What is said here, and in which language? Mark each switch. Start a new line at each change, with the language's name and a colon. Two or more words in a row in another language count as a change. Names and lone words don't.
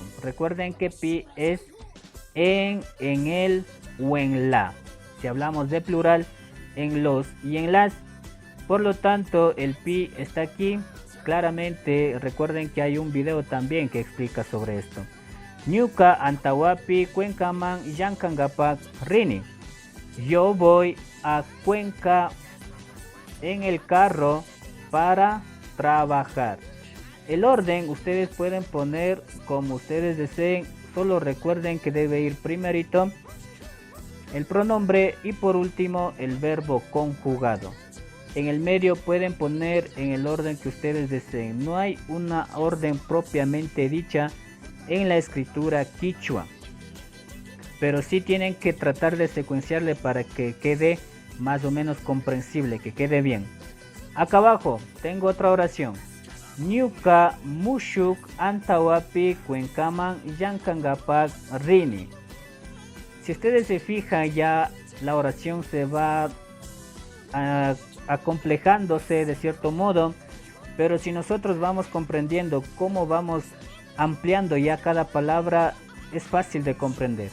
Spanish: Recuerden que pi es en el o en la. Si hablamos de plural, en los y en las. Por lo tanto, el pi está aquí. Claramente, recuerden que hay un video también que explica sobre esto.
Quechua: Ñuka antawapi cuencaman yankangapak rini.
Spanish: Yo voy a Cuenca en el carro para trabajar. El orden ustedes pueden poner como ustedes deseen. Solo recuerden que debe ir primerito el pronombre y por último el verbo conjugado. En el medio pueden poner en el orden que ustedes deseen. No hay una orden propiamente dicha en la escritura quichua, pero sí tienen que tratar de secuenciarle para que quede más o menos comprensible, que quede bien. Acá abajo tengo otra oración.
Quechua: Ñuka mushuk antawapi cuencaman yankangapak rini.
Spanish: Si ustedes se fijan, ya la oración se va acomplejándose de cierto modo, pero si nosotros vamos comprendiendo cómo vamos ampliando ya cada palabra, es fácil de comprender.